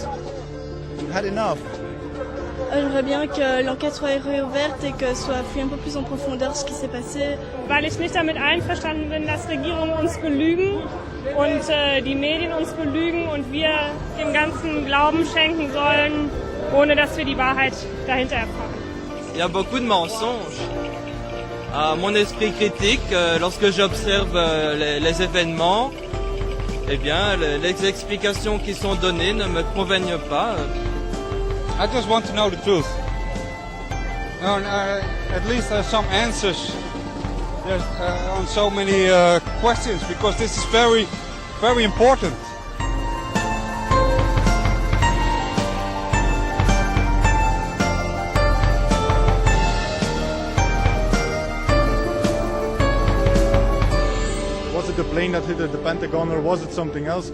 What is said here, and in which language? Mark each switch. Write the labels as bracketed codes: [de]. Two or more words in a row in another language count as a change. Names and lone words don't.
[en] We've had enough. [fr] J'aimerais bien que l'enquête soit réouverte et que soit fouillé un peu plus en profondeur ce qui s'est passé. [de] Weil ich nicht damit einverstanden bin, dass Regierungen uns belügen und die Medien uns belügen und wir dem Ganzen Glauben schenken sollen, ohne dass wir die Wahrheit dahinter erfahren. [fr] Il y a beaucoup de mensonges. À mon esprit critique, lorsque j'observe les événements, eh bien, les explications qui sont données ne me conviennent pas. [en] I just want to know the truth. At least some answers on so many questions, because this is very, very important. Was it the plane that hit the Pentagon or was it something else?